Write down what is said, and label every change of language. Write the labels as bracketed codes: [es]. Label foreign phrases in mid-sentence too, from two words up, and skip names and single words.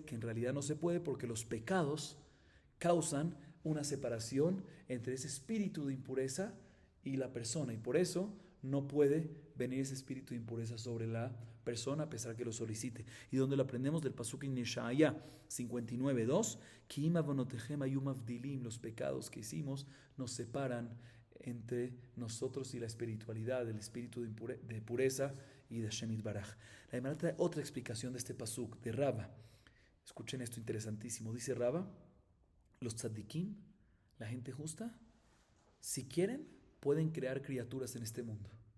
[es] Que en realidad no se puede, porque los pecados causan una separación entre ese espíritu de impureza y la persona, y por eso no puede venir ese espíritu de impureza sobre la persona a pesar que lo solicite. Y donde lo aprendemos del pasuk en Yeshaya 59:2, que [he] אם עונותיכם היו מבדילים, [es] los pecados que hicimos nos separan entre nosotros y la espiritualidad, el espíritu de pureza y de [he] השם יתברך. [es] La Gemara trae otra explicación de este pasuk de Raba. Escuchen esto interesantísimo. Dice Raba, los tzadikim, la gente justa, si quieren pueden crear criaturas en este mundo.